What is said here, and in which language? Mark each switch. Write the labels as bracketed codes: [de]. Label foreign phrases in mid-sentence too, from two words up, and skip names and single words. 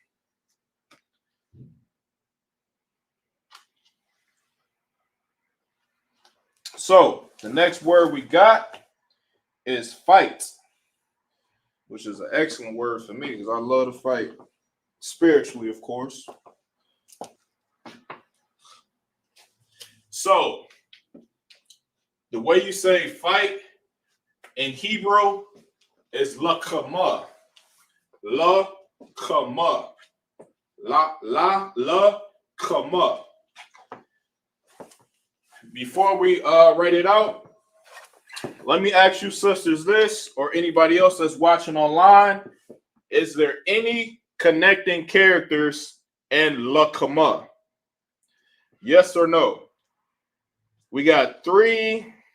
[en] So the next word we got is fight, which is an excellent word for me because I love to fight spiritually, of course. So the way you say fight in Hebrew is lakama. La-kama. La-kama. Before we write it out, let me ask you sisters this, or anybody else that's watching online. Is there any connecting characters in lakama? Yes or no? We got 3.